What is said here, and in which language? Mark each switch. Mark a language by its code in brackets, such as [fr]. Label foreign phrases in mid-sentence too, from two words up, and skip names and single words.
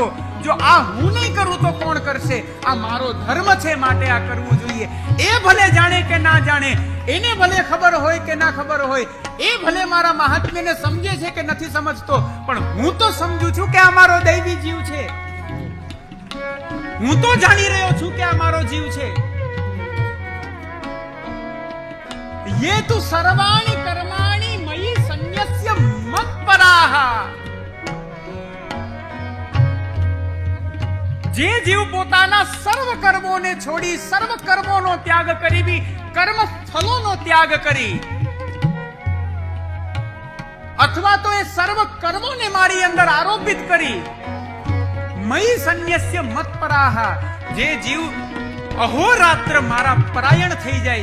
[gu] જો આ હું નહીં કરું તો કોણ કરશે? આ મારો ધર્મ છે, માટે આ કરવું જોઈએ. એ ભલે જાણે કે ના જાણે, એને ભલે ખબર હોય કે ના ખબર હોય, એ ભલે મારા મહાત્મ્યને સમજે છે કે નથી સમજતો, પણ હું તો સમજુ છું કે આ મારો દૈવી જીવ છે. હું તો જાણી રહ્યો છું કે આ મારો જીવ છે. [sa] ये तु सर्वाणि कर्माणि मयि संन्यस्य मत्पराः. [gu] જે જીવ પોતાના સર્વ કર્મોને છોડી, સર્વ કર્મોનો ત્યાગ કરી, બી કર્મ ફલોનો ત્યાગ કરી, અથવા તો એ સર્વ કર્મોને મારી અંદર આરોપિત કરી, [sa] मयि संन्यस्य मत्पराः, [gu] જે જીવ અહોરાત્ર મારા પરાયણ થઈ જાય